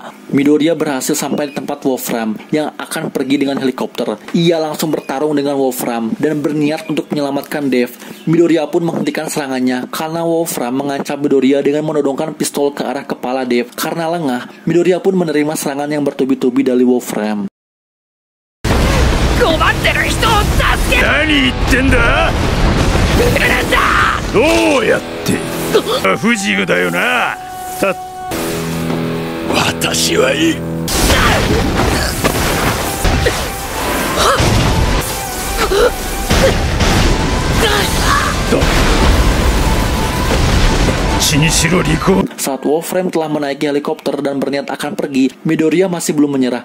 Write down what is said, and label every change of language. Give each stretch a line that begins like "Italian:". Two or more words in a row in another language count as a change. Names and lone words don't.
Indonesian: Midoriya berhasil sampai di tempat Wolfram yang akan pergi dengan helikopter. Ia langsung bertarung dengan Wolfram dan berniat untuk menyelamatkan Dev. Midoriya pun menghentikan serangannya karena Wolfram mengancam Midoriya dengan menodongkan pistol ke arah kepala Dev. Karena lengah, Midoriya pun menerima serangan yang bertubi-tubi dari Wolfram.
Japanese: 困ってる人を助ける。何言ってんだ。どうやって不自由だよな。私はいい。
Indonesian: Saat Wolfram telah menaiki helikopter dan berniat akan pergi, Midoriya masih belum menyerah.